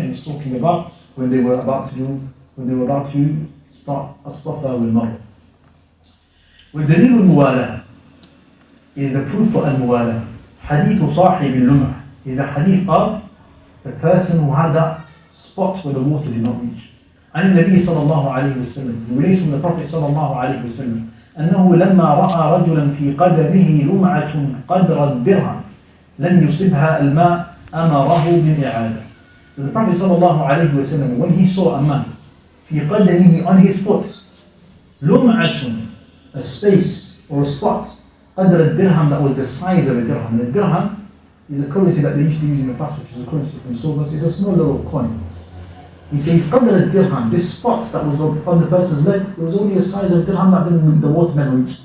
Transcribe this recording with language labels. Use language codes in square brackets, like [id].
[en] And he's talking about when they were about to start as-Safa wal-Marwa. [ar] وَالدَّلِيلُ الْمُوَالَةِ [en] is the proof for al-Muwala. Hadith Sahib al-Lum'ah is the hadith of the person who had that spot where the water did not reach. [ar] عن النبي صلى الله عليه وسلم, [en] relates from the Prophet [ar] صلى الله عليه وسلم, أنه لما رأى رجلا في قدمه لمعة قدر الدرهم لم يصبها الماء أمره بالإعادة. [en] So the Prophet صلى الله عليه وسلم, when he saw a man [ar] في قدمه, [en] on his foot, [ar] لمعة, [en] a space or a spot, [ar] قدر الدرهم, [en] that was the size of a dirham. And a dirham is a currency that they used to use in the past, which is a currency from silver. It's a small little coin. He says, [ar] قدر الدرهم, [en] this spot that was on the person's leg, it was only the size of a dirham that the water never reached.